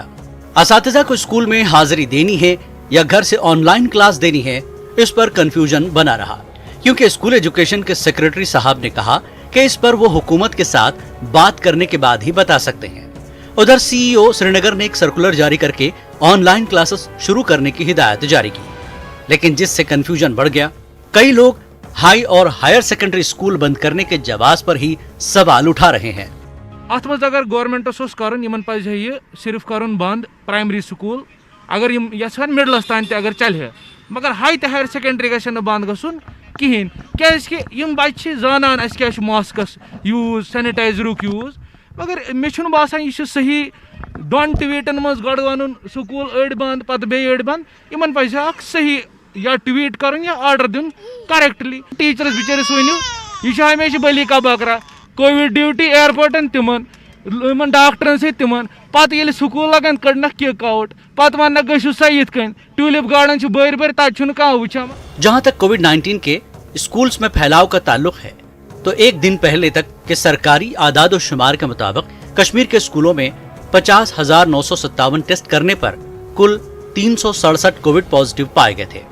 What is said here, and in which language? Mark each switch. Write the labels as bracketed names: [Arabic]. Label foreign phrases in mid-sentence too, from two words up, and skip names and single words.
[Urdu] اساتذہ کو اسکول میں حاضری دینی ہے یا گھر سے آن لائن کلاس دینی ہے، اس پر کنفیوژن بنا رہا، کیونکہ اسکول ایجوکیشن کے سیکریٹری صاحب نے کہا کہ اس پر وہ حکومت کے ساتھ بات کرنے کے بعد ہی بتا سکتے ہیں. ادھر سی ای او سرینگر نے ایک سرکلر جاری کرکے آن لائن کلاسز شروع کرنے کی ہدایت جاری کی، لیکن جس سے کنفیوژن بڑھ گیا. کئی لوگ ہائی اور ہائر سیکنڈری اسکول بند کرنے کے جواب پر ہی سوال اٹھا رہے ہیں. [Kashmiri] अत मज अगर गवर्नमेंटस ये सिर्फ करन बंद प्राइमरी स्कूल, अगर यहां मिडलस तान अगर चल, मगर हाई तो हायर सेकेंडरी गन बंद गन कहें, क्या बच्चे जानान क्या मास्कस यूज, सैनिटाइजरुक यूज, मगर मे बसान यह सही 2 ट्वीटन मज गो वन स्कूल अड़ बंद पत बे अड़ बंद, इन पज सही या ट्वीट कर या आर्डर दिन करेक्टली। टीचरस बिचारिस वनु यह हमेशा बली का बकरा, कोविड ड्यूटी एयरपोर्टन तिमन डॉक्टरन से तिमन पत ये स्कूल लगन कड़नक किक आउट, पत वन गु सा इत ट्यूलिप गार्डन बर बर तक कह वुचान। [Urdu] جہاں تک کووڈ-19 کے اسکولز میں پھیلاؤ کا تعلق ہے، تو ایک دن پہلے تک کے سرکاری اعداد و شمار کے مطابق کشمیر کے اسکولوں میں 50,957 ٹیسٹ کرنے پر کل 367 کووڈ پازیٹو پائے گئے تھے.